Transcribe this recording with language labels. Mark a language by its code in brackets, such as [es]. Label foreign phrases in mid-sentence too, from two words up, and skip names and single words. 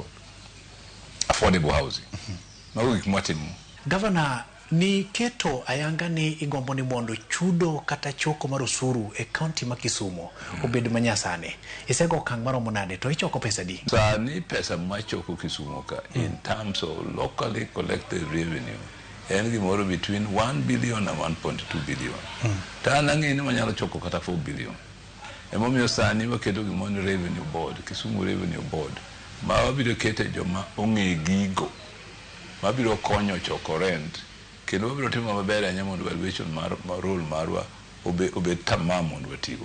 [en] Affordable housing. [luo] Mago gik mwatimo. Gavana, ni keto ayanga ni igombo ni mondo chudo kata choko mar osuru e kaunti ma Kisumu obed manyasane. Isego okang' maromo nade to ichoko pesa di? Sani pesa machoko Kisumu ka [en] in terms of locally collected revenue [luo] en gimoro [en] between 1 billion and 1.2 billion. [luo] Ta nang'eni manyalo choko kata 4 billion. Emomiyo sani waketo gimoro ni [en] revenue board, Kisumu revenue board. [luo] Ma wabiro kete joma ong'e gigo. Mabiro konyo choko rent. Kendo wabiro timo maber ahinya mondo valuation mar role marwa obed tamam mondo watigo.